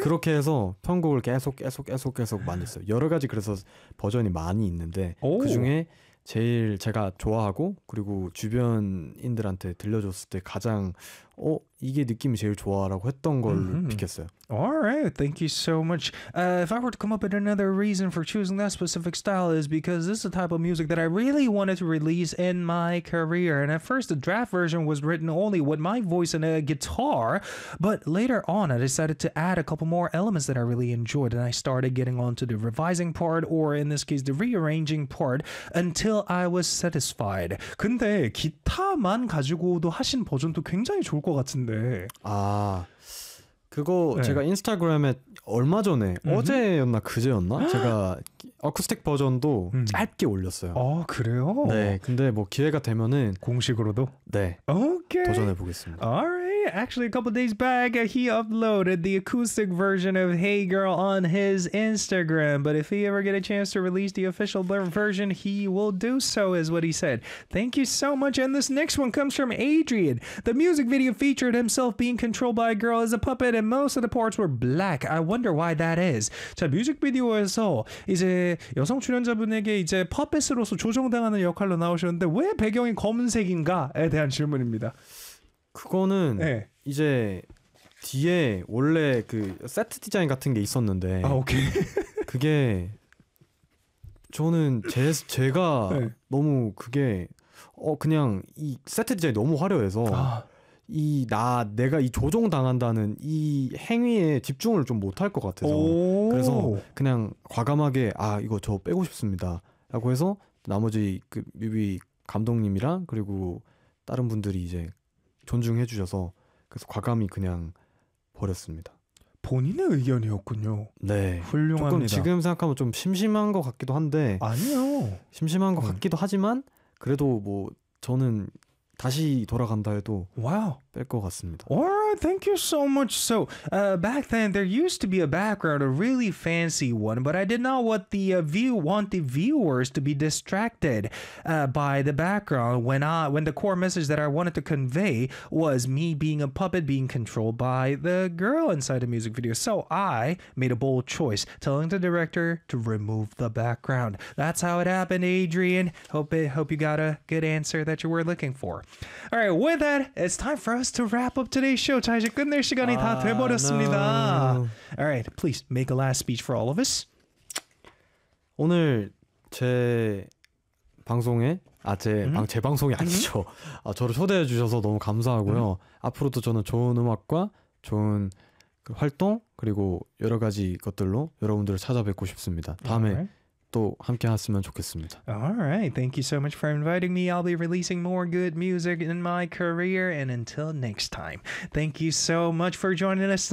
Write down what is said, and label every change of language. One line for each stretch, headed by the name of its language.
Korean: 그렇게 해서 편곡을 계속 만들었어요. 여러 가지 그래서 버전이 많이 있는데 그 중에 제일 제가 좋아하고 그리고 주변인들한테 들려줬을 때 가장 이게 느낌이 제일 좋아라고 했던 걸 비꼈어요.
English: Alright, thank you so much. If I were to come up with another reason for choosing that specific style is because this is the type of music that I really wanted to release in my career. And at first, the draft version was written only with my voice and a guitar. But later on, I decided to add a couple more elements that I really enjoyed. And I started getting on to the revising part, or in this case, the rearranging part, until I was satisfied.
Korean: 근데 기타만 가지고도 하신 버전도 굉장히 좋을 것 같은데. 아 그거 네. 제가 인스타그램에 얼마 전에 어제였나 그제였나 제가 어쿠스틱 버전도 짧게 올렸어요. 아 그래요? 네 근데 뭐 기회가 되면은 공식으로도? 네 오케이. 도전해보겠습니다.
English: Alright, actually a couple days back he uploaded the acoustic version of Hey Girl on his Instagram. But if he ever get a chance to release the official version, he will do so, is what he said. Thank you so much. And this next one comes from Adrian. The music video featured himself being controlled by a girl as a puppet, and most of the parts were black. I wonder why that is.
Korean: 자, 뮤직비디오에서 이제 여성 출연자분에게 이제 퍼펫으로서 조종당하는 역할로 나오셨는데 왜 배경이 검은색인가에 대한 질문입니다. 그거는 네. 이제 뒤에 원래 그 세트 디자인 같은 게 있었는데 아, 오케이. 그게 저는 제가 네. 너무 그게 그냥 이 세트 디자인이 너무 화려해서 내가 이 조종당한다는 이 행위에 집중을 좀 못할 것 같아서 그래서 그냥 과감하게 아 이거 저 빼고 싶습니다 라고 해서 나머지 그 뮤비 감독님이랑 그리고 다른 분들이 이제 존중해 주셔서 그래서 과감히 그냥 버렸습니다. 본인의 의견이었군요. 네. 훌륭합니다. 조금 지금 생각하면 좀 심심한 것 같기도 한데 아니요. 심심한 것 같기도 하지만 그래도 뭐 저는 다시 돌아간다 해도 와우 뺄 것 같습니다.
English: Alright, thank you so much. So back then there used to be a background, a really fancy one, but I did not want the viewers to be distracted by the background when the core message that I wanted to convey was me being a puppet being controlled by the girl inside the music video. So I made a bold choice, telling the director to remove the background. That's how it happened, Adrian. Hope you got a good answer that you were looking for. Alright, with that, it's time for us to wrap up today's show.
Korean: 자, 이제 끝낼 시간이 다 돼버렸습니다.
English: Alright, please make a last speech for all of us.
Korean: 오늘 제 방송에 제 방송이 아니죠. 아, 저를 초대해 주셔서 너무 감사하고요. 앞으로도 저는 좋은 음악과 좋은 활동 그리고 여러 가지 것들로 여러분들을 찾아뵙고 싶습니다. 다음에 또 함께 했으면 좋겠습니다.
English: Alright, thank you so much for inviting me. I'll be releasing more good music in my career. And until next time, thank you so much for joining us.